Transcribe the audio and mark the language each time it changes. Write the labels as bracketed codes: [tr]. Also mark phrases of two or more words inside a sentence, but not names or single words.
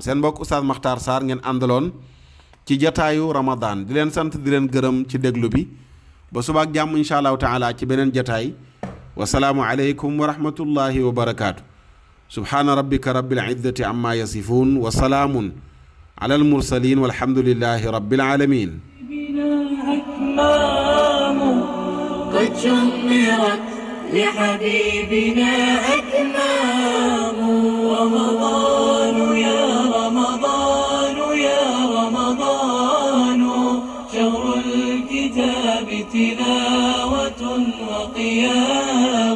[wo] seen mbokk Oustaz Makhtar Sarr ngeen àndaloon ci jataayu Ramadan. di leen sant di leen gërëm ci déglu bi ba subaak jàmm [ar] إن شاء الله تعالى [wo] ci beneen jataay. [ar] والسلام عليكم ورحمة الله وبركاته. سبحان ربك رب العزة عما يصفون وسلام على المرسلين والحمد لله رب العالمين. قد شمرت لحبيبنا أكمام. رمضان يا رمضان يا رمضان شهر الكتاب تلاوة وقيام.